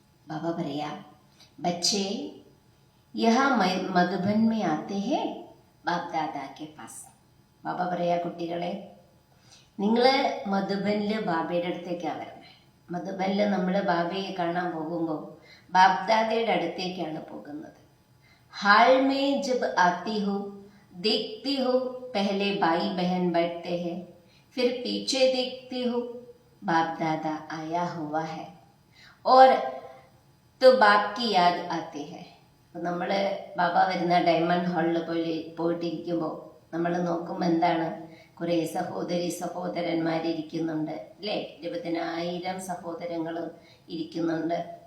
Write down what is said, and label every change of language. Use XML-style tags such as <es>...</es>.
<ml>ബാബ പറയാ,</ml> <hi>बच्चे यहाँ मधुबन में आते हैं बाप दादा के पास.</hi> <ml>ബാബ പറയാ, കുട്ടികളെ, നിങ്ങൾ മധുബനില് ബാബയുടെ അടുത്തേക്കാണ് വരുന്നത്. മധുബനിൽ നമ്മൾ ബാബയെ കാണാൻ പോകുമ്പോൾ ബാപ്ദാദയുടെ അടുത്തേക്കാണ് പോകുന്നത്.</ml> <hi>हाल में जब आती हो देखती हो पहले भाई बहन बैठते हैं, फिर पीछे देखती हो बाप दादा आया हुआ है और तो बाप की याद आती है.</hi> <ml>നമ്മൾ ബാബ വരുന്ന ഡയമണ്ട് ഹാളിൽ പോയിട്ടിരിക്കുമ്പോൾ നമ്മൾ നോക്കുമ്പോൾ എന്താണ്? കുറേ സഹോദരി സഹോദരന്മാരിയ്ക്കുന്നുണ്ട് അല്ലേ? 20,000 സഹോദരങ്ങൾ ഇരിക്കുന്നുണ്ട്.</ml>